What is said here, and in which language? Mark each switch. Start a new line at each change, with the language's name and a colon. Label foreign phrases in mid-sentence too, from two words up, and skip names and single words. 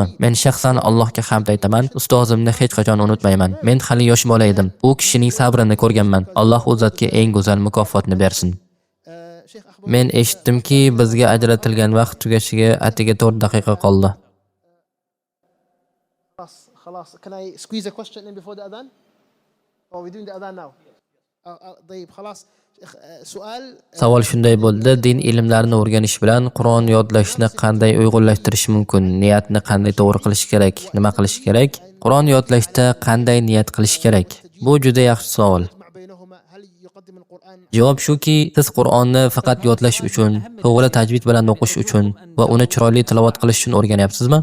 Uzbek: Men shaxsan Allohga hamd aytaman. Ustozimni hech qachon unutmayman. Men hali yosh bola edim. U kishining sabrini ko'rganman. Alloh u zotga eng go'zal mukofotni bersin. Men eshitdimki, bizga ajratilgan vaqt tugashiga atiga 4 daqiqa qoldi.
Arabic: خلاص.
English: Can I squeeze a question in before the adhan? Or are we doing the adhan now?
Arabic: طيب خلاص
Uzbek: Savol shunday bo'ldi: din ilmlarini o'rganish bilan Qur'on yodlashni qanday uyg'unlashtirish mumkin? Niyatni qanday to'g'ri qilish kerak? Nima qilish kerak? Qur'on yodlashda qanday niyat qilish kerak? Bu juda yaxshi savol. Javob shuki, siz Qur'onni faqat yodlash uchun, to'g'ri tajvid bilan o'qish uchun va uni chiroyli tilovat qilish uchun o'rganyapsizmi?